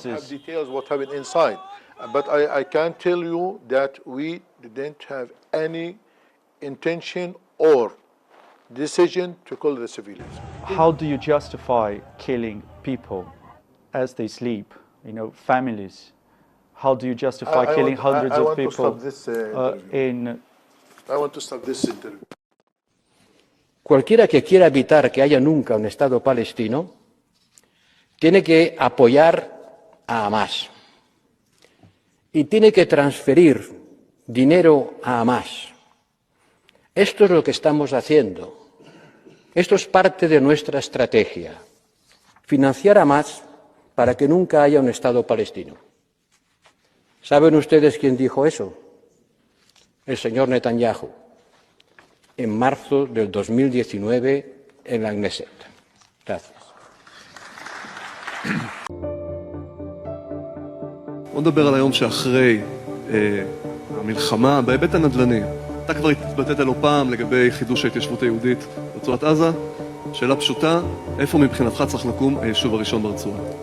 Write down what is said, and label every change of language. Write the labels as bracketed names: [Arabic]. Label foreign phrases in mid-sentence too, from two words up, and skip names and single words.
[English] I don't have details what happened inside, but I can tell you that we didn't have any intention or decision to kill the civilians. How do you justify killing people as they sleep, families, How do you justify killing hundreds of people in... I want to stop this interview. [Spanish] Cualquiera que quiera evitar que haya nunca un Estado palestino tiene que apoyar a Hamás y tiene que transferir dinero a Hamás. Esto es lo que estamos haciendo. Esto es parte de nuestra estrategia. Financiar a Hamás para que nunca haya un Estado palestino. ¿Saben ustedes quién dijo eso? El señor Netanyahu, en marzo del 2019 en la Knesset. Gracias. [Hebrew] בוא נדבר על היום שאחרי המלחמה בהיבט הנדל"ני. אתה כבר התבטאת לא פעם לגבי חידוש ההתיישבות היהודית ברצועת עזה. שאלה פשוטה, איפה מבחינתך צריך לקום היישוב הראשון ברצועה?